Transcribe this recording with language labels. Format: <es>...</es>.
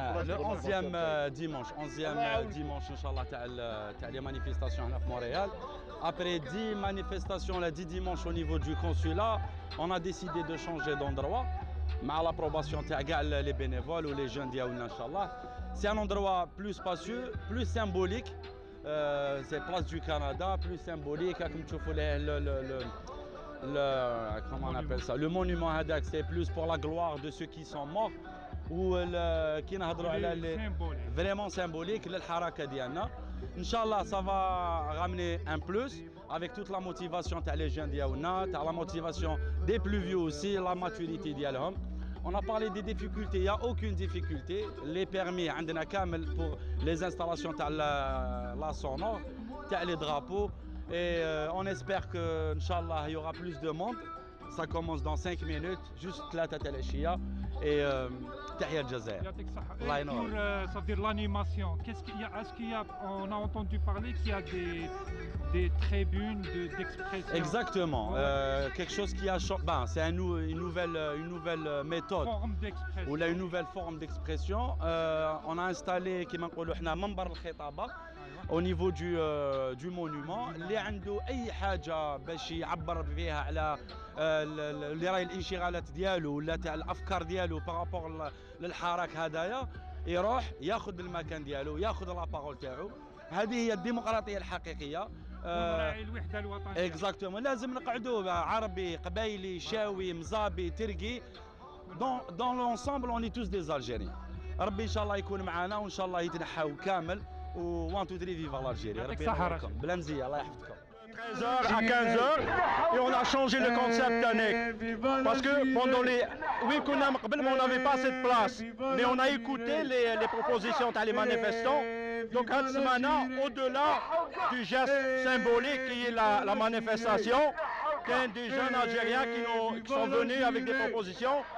<fr>Le 11e dimanche, 11e dimanche</fr> <ar>إن شاء الله تاع</ar> <fr>les manifestations</fr> <ar>هنا في</ar> <fr>Montréal. Après 10 manifestations, 10 dimanches au niveau du consulat, on a décidé de changer d'endroit.</fr> <ar>مع</ar> <fr>l'approbation</fr> <ar>تاع كاع</ar> <fr>les bénévoles ou les jeunes</fr> <ar>ديالنا إن شاء الله.</ar> <fr>C'est un endroit plus spacieux, plus symbolique. C'est place du Canada, plus symbolique. Comme tu vois comment on appelle ça, le monument</fr> <ar>هذاك,</ar> <fr>c'est plus pour la gloire de ceux qui sont morts. Ou qui</fr> <ar>نهضروا على</ar> <fr>vraiment symbolique</fr> <ar>للحركة ديالنا.</ar> <fr>Inch'Allah, ça va ramener un plus avec toute la motivation</fr> <ar>تاع</ar> <fr>les jeunes</fr> <ar>ديالنا,</ar> <fr>la motivation des plus vieux aussi, la maturité</fr> <ar>ديالهم.</ar> <fr>On a parlé des difficultés, il n'y a aucune difficulté. Les permis,</fr> <ar>عندنا كامل</ar> <fr>pour les installations</fr> <ar>تاع</ar> <fr>la sonore, تاع les drapeaux. Et on espère que, Inch'Allah, il y aura plus de monde. Ça commence dans 5 minutes, juste 3</fr> <ar>تاع العشية.</ar> <fr>Et</fr> <ar>تحية الجزائر. الله ينور.</ar> <fr>Pour ça veut dire l'animation. Est-ce qu'il y a, on a entendu parler qu'il y a des tribunes d'expression? Exactement. Quelque chose qui a changé. C'est une nouvelle méthode. Forme d'expression. Ou là, une nouvelle forme d'expression. On a installé</fr> <ar>كما نقولوا حنا منبر الخطابة</ar> <fr>au niveau du monument.</fr> <ar>اللي عنده أي حاجة باش يعبر فيها على اللي راهي الانشغالات ديالو ولا تاع الأفكار ديالو بارابور للحراك هدايا, يروح ياخذ المكان ديالو, ياخذ لابارول تاعو. هذه هي الديمقراطية الحقيقية. نراعي الوحدة الوطنية. اكزاكتومون, لازم نقعدوا عربي, قبايلي, شاوي, مزابي, تركي.</ar> <fr>Dans l'ensemble, on est tous des Algériens.</fr> <ar>ربي إن شاء الله يكون معنا وإن شاء الله يتنحاو كامل. و 1 2 3</ar> <fr>vive l'Algérie.</fr> <ar>ربي يحفظكم. بلا مزية, الله يحفظكم.</ar> <fr>13h à 15h et on a changé le concept parce que pendant les on n'avait pas cette place, mais on a écouté les propositions des manifestants. Donc maintenant, au-delà du geste symbolique qui est la manifestation, il y a des jeunes Algériens qui sont venus avec des propositions.</fr>